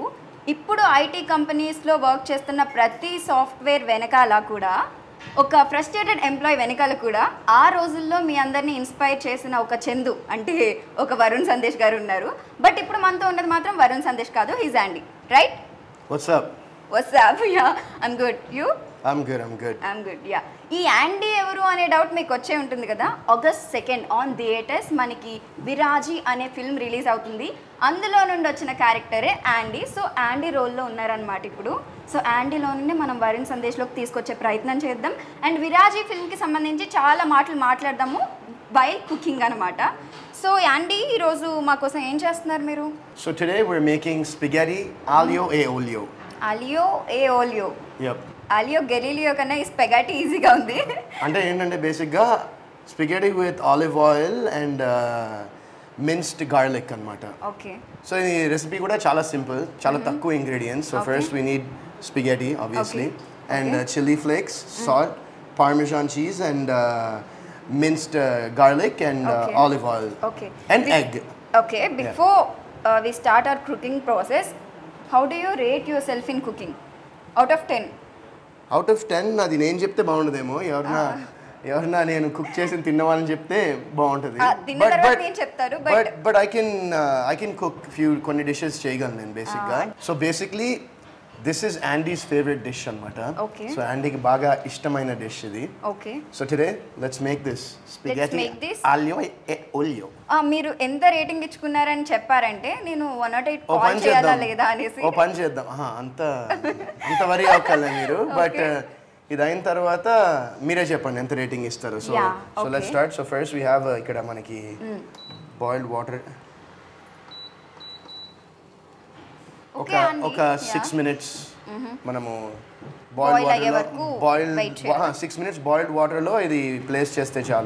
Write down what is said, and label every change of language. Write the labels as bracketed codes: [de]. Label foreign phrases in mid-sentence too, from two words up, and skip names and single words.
[te] ఇప్పుడు [en] IT companies [te] వర్క్ చేస్తున్న ప్రతి సాఫ్ట్వేర్ వెనకాల కూడా ఒక [en] frustrated employee [te] వెనకాల కూడా ఆ రోజుల్లో మీ అందరినీ ఇన్స్పైర్ చేసిన ఒక చందు అంటే ఒక వరుణ్ సందేశ్ గారు ఉన్నారు. బట్ ఇప్పుడు మనతో ఉన్నది మాత్రం వరుణ్ సందేశ్ కాదు, [en] he's Andy, రైట్? What's up? Ya, I'm good. You? I'm good. యా. [te] ఈ యాండీ ఎవరు అనే డౌట్ మీకు వచ్చే ఉంటుంది కదా. [en] August 2nd on theaters [te] మనకి విరాజీ అనే ఫిల్మ్ రిలీజ్ అవుతుంది. అందులో నుండి వచ్చిన క్యారెక్టరే యాండీ. సో యాండీ రోల్లో ఉన్నారనమాట ఇప్పుడు. సో యాండీలో నుండి మనం వరుణ్ సందేశ్లోకి తీసుకొచ్చే ప్రయత్నం చేద్దాం. అండ్ విరాజీ ఫిల్మ్కి సంబంధించి చాలా మాటలు మాట్లాడదాము [en] while cooking [te] అనమాట. సో యాండీ ఈరోజు మా కోసం ఏం చేస్తున్నారు మీరు? [en] So today we're making spaghetti aglio e olio. Aglio e olio. Yep. [te] ఆలియో గెలీలియో కన్నా ఈ స్పెగటీ ఈజీగా ఉంది. అంటే ఏంటంటే బేసిక్గా [en] spaghetti with olive oil and minced garlic [te] అనమాట. [en] ఓకే. [te] సో ఈ రెసిపీ కూడా చాలా సింపుల్, చాలా తక్కువ ఇంగ్రీడియంట్స్. [en] So first we need spaghetti obviously and chilli flakes, salt, parmesan cheese and minced garlic and olive oil and egg. ఓకే, బిఫోర్ we start our cooking process, how do you rate yourself in cooking out of 10? out of 10 [te] అది నేను చెప్తే బాగుండదేమో. ఎవరన్నా నేను కుక్ చేసి తిన్నవాళ్ళని చెప్తే బాగుంటుంది. [en] But I can cook [te] కొన్ని డిషెస్ చేయగలను నేను బేసిక్గా. [en] So basically this is Andy's favourite dish అనమాట. [te] సో యాండీకి బాగా ఇష్టమైన డిష్ ఇది. [en] so today let's make this spaghetti aglio e olio. [te] మీరు ఎంత రేటింగ్ ఇచ్చుకున్నారని చెప్పారంటే నేను 108 కాల్ చేయాలా లేదా అనేసి. ఓ పని చేద్దాం. అంత వరీ అవ్వకలే మీరు. బట్ ఇది అయిన తర్వాత మీరే చెప్పండి ఎంత రేటింగ్ ఇస్తారు. [en] So let's start. So first we have [te] ఇక్కడ మనకి [en] boiled water [te] ఒక 6 minutes మనము [en] boiled 6 minutes boiled water [te] ఇది ప్లేస్ చేస్తే చాలు.